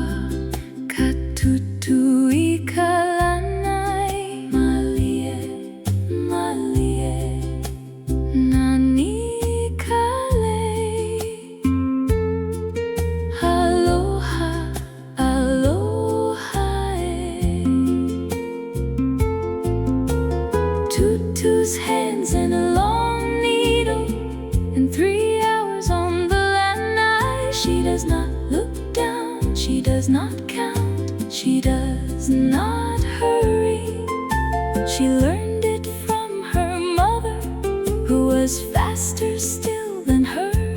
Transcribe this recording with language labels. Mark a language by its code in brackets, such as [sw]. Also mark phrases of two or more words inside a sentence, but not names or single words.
[haw] Katutu ikalanai, malie, malie. Nani kale, aloha, aloha. [en] Tutu's hands and a long needle, and 3 hours on the lanai. She does not look down, she does not count, she does not hurry. She learned it from her mother, who was faster still than her.